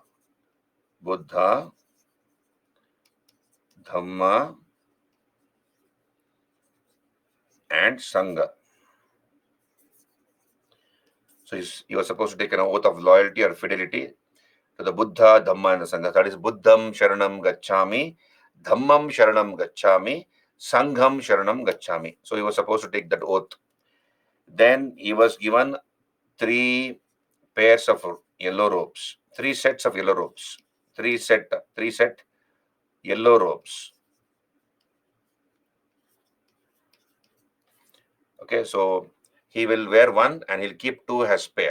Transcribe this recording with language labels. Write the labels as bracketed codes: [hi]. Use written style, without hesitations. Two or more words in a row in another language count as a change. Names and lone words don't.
[en] Buddha Dhamma and Sangha. So he was supposed to take an oath of loyalty or fidelity to the Buddha, Dhamma, and the Sangha. That is [pi] Buddham Sharanam Gacchami, Dhammam Sharanam Gacchami, Sangham Sharanam Gacchami. [en] So he was supposed to take that oath. Then he was given 3 pairs of yellow robes, 3 sets of yellow robes, 3 set yellow robes. Okay, so he will wear one and he'll keep 2 as spare.